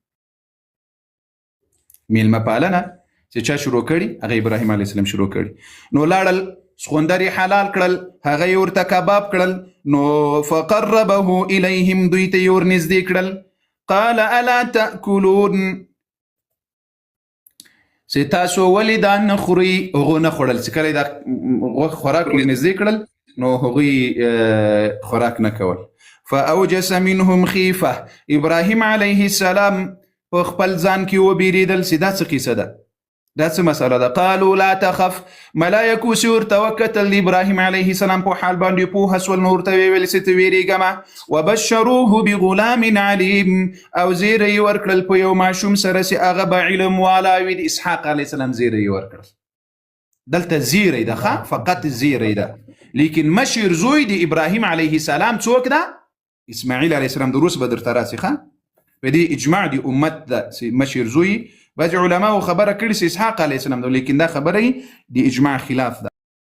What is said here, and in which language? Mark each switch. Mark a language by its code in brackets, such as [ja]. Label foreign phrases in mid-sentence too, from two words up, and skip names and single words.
[ps] میلمه پالنه چې چا شروع کړي هغه ابراهیم علیه السلام شروع کړي نو لاړل سخوندري حلال کړل هغه یې ورته کباب کړل نو [ar] فقربه الیهم [ps] دوی ته یې ورنږدې کړل [ar] قال الا تاکلون [ps] چې تاسو ولې دا نه خورئ هغو نه خوړل چې کله یې دا خوراک ورنږدې کړل نو هغوی خوراک نه کول [ar] فاوجس منهم خيفه [ps] ابراهيم عليه السلام په خپل ځان کې وبېرېدل چې دا څه قصه ده دا څه مسله ده [ar] قالوا لا تخف [ps] ملائکو چې ورته وکتل د ابراهیم علیه السلام په حال باندې پوهه سول نو ورته ویل چې ته ویرېږمه [ar] وبشروه بغلام علیم [ps] او زیری یې ورکړل په یو ماشوم سره چې هغه به علم والا وي د اسحاق علیه السلام زیری یې ورکړل دلته زیری ده ښه فقط زیری ده لیکن مشر زوی د ابراهیم علیه السلام څوک ده اسماعیل علیه السلام د روس به درته راسي ښه په دې اجماع د امت ده چې مشر زوی بعض علماء خبره کړي چې اسحاق علیه السلام ده لیکن دا خبره د اجماع خلاف ده